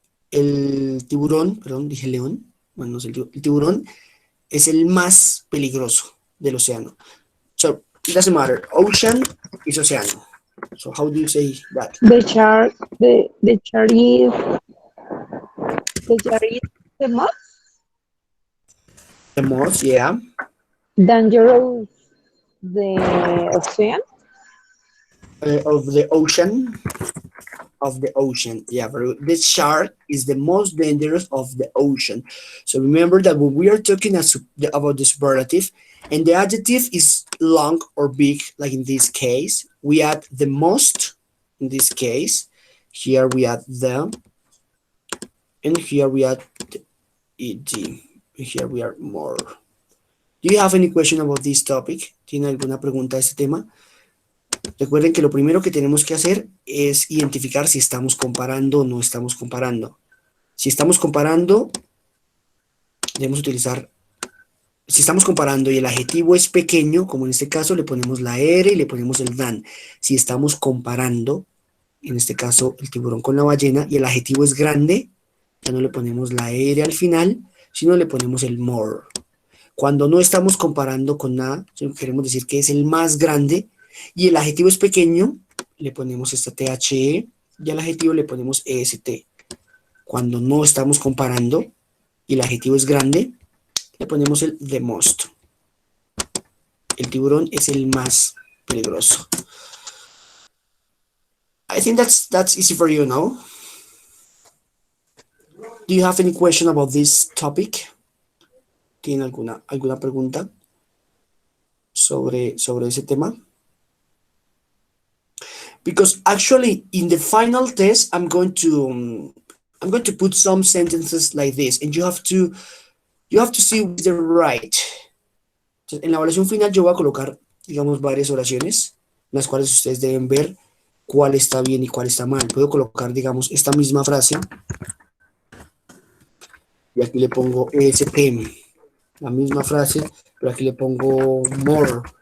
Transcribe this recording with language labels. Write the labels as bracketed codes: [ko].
[es] El tiburón, perdón, dije león. Bueno, no sé, el tiburón es el más peligroso del océano. [en] So, it doesn't matter. Ocean is océano. So, how do you say that? The shark, the shark is the most The most, yeah. dangerous the ocean. Of the ocean. Of the ocean, yeah, very good. This shark is the most dangerous of the ocean. So remember that when we are talking about the superlative and the adjective is long or big, like in this case, we add the most. In this case, here we add the, and here we add the ed, and here we are more. Do you have any question about this topic? [es] ¿Tiene alguna pregunta de este tema? Recuerden que lo primero que tenemos que hacer es identificar si estamos comparando o no estamos comparando. Si estamos comparando, debemos utilizar, si estamos comparando y el adjetivo es pequeño, como en este caso, le ponemos la R y le ponemos el than. Si estamos comparando, en este caso, el tiburón con la ballena, y el adjetivo es grande, ya no le ponemos la R al final, sino le ponemos el more. Cuando no estamos comparando con nada, queremos decir que es el más grande, y el adjetivo es pequeño, le ponemos esta THE y al adjetivo le ponemos EST. Cuando no estamos comparando y el adjetivo es grande, le ponemos el the most. El tiburón es el más peligroso. [en] I think that's easy for you, no? Do you have any question about this topic? [es] ¿Tienen alguna pregunta sobre ese tema? [en] Because actually in the final test I'm going to put some sentences like this and you have to see which is right. [es] Entonces, en la evaluación final yo voy a colocar, digamos, varias oraciones en las cuales ustedes deben ver cuál está bien y cuál está mal. Puedo colocar, digamos, esta misma frase y aquí le pongo EST, la misma frase, pero aquí le pongo more.